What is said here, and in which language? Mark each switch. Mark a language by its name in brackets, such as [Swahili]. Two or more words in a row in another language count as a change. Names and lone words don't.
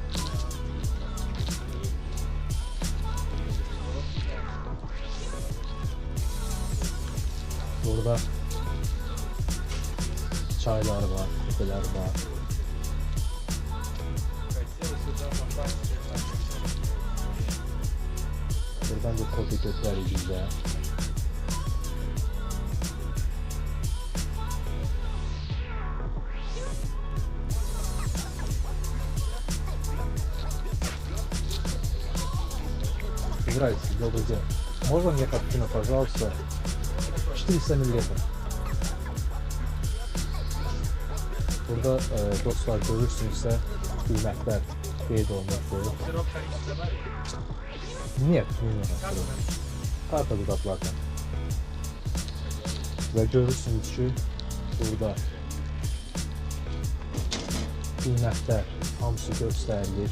[Azerbaijani] Burada çaylar var, kupeler var. Buradan da kofi götürür bizə. [Russian] Здравствуйте, добрый день. Можно мне капучино, пожалуйста? 400 ml. [Azerbaijani] Burada dostlar görürsünüzsə qiymətlər qeyd olunmuşdur. Нет, kartadır qaplardan. Və görürsünüz ki, burada qiymətlər hamısı göstərilir.